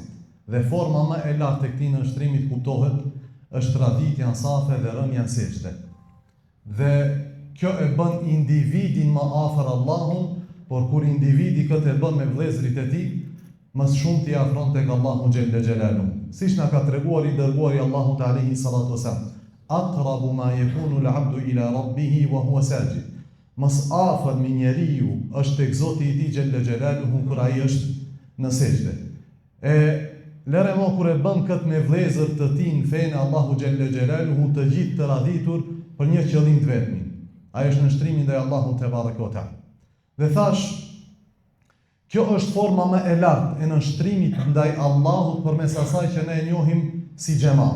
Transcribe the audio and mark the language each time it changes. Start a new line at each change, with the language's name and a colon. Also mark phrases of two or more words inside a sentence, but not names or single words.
Albanian: Dhe forma më e lartë e këtij nënshtrimit kuptohet është radhitja në safe dhe rënja në sejdë. Dhe kjo e bën individin më afër Allahut, por kur individi këtë e bën me vëllezërit e tij, më shumë t'i afron tek Allahu
Arabic: جل جلاله.
Albanian: Siç na ka treguar i dërguari Allahut
Arabic: عليه الصلاة والسلام, أقرب ما يكون العبد إلى ربه وهو ساجد.
Albanian: Mas afër me njeriu është tek Zoti i tij
Arabic: جل جلاله
Albanian: kur ai është në sejdë. Lere mo kur e bën këtë me vëllezër të tij në fenë Allahu
Arabic: جل جلاله,
Albanian: të gjithë të radhitur për një qëllim të vetmin. Ai është nënshtrimi ndaj Allahut
Arabic: تبارك وتعالى.
Albanian: Dhe thash, kjo është forma më e lartë e nënshtrimit ndaj Allahut përmes asaj që ne e njohim si xhamat.